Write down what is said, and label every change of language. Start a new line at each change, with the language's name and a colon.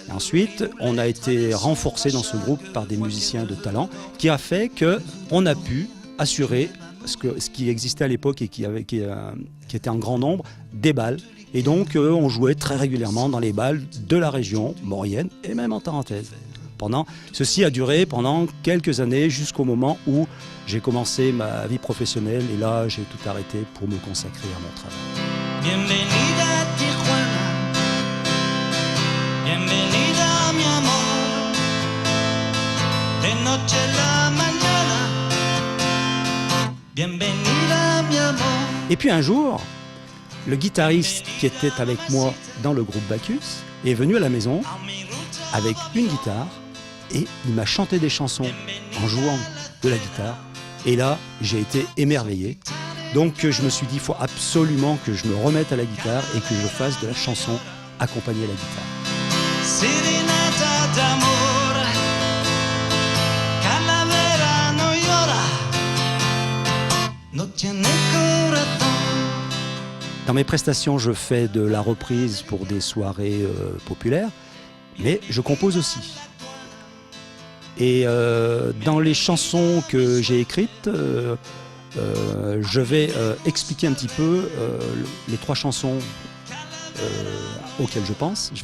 French: Et ensuite, on a été renforcé dans ce groupe par des musiciens de talent, qui a fait qu'on a pu assurer ce qui existait à l'époque et qui était en grand nombre, des bals. Et donc, on jouait très régulièrement dans les bals de la région maurienne et même en tarentaise. Ceci a duré pendant quelques années jusqu'au moment où j'ai commencé ma vie professionnelle et là, j'ai tout arrêté pour me consacrer à mon travail.
Spanish: Bienvenida a Tijuana, bienvenida mi amor, de noche a la mañana, bienvenida mi amor.
French: Et puis un jour, le guitariste qui était avec moi dans le groupe Bacchus est venu à la maison avec une guitare et il m'a chanté des chansons en jouant de la guitare. Et là, j'ai été émerveillé. Donc je me suis dit, il faut absolument que je me remette à la guitare et que je fasse de la chanson accompagnée à la guitare.
Spanish: Serenata d'amor, calavera no llora, no tiene corazón.
French: Dans mes prestations, je fais de la reprise pour des soirées populaires, mais je compose aussi. Et dans les chansons que j'ai écrites, je vais expliquer un petit peu les 3 chansons auxquelles je pense.